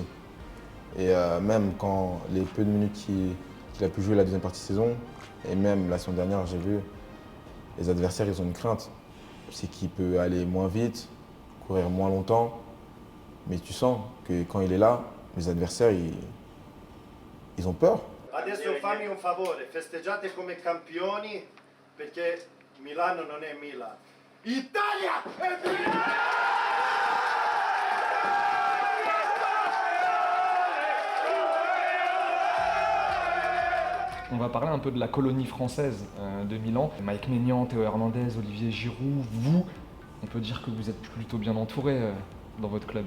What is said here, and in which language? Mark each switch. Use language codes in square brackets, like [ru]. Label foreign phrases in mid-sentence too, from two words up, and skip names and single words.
[fr] Et même quand les peu de minutes qu'il a pu jouer la deuxième partie de saison, et même la saison dernière, j'ai vu, les adversaires, ils ont une crainte. C'est qu'il peut aller moins vite, courir moins longtemps, mais tu sens que quand il est là, les adversaires, ils ont peur. [it] Adesso fammi un favore, festeggiate come campioni perché Milano non è Milan. Italia è Milan! [fr] On va parler un peu de la colonie française de Milan. Mike Maignan, Théo Hernandez, Olivier Giroud, vous, on peut dire que vous êtes plutôt bien entouré dans votre club.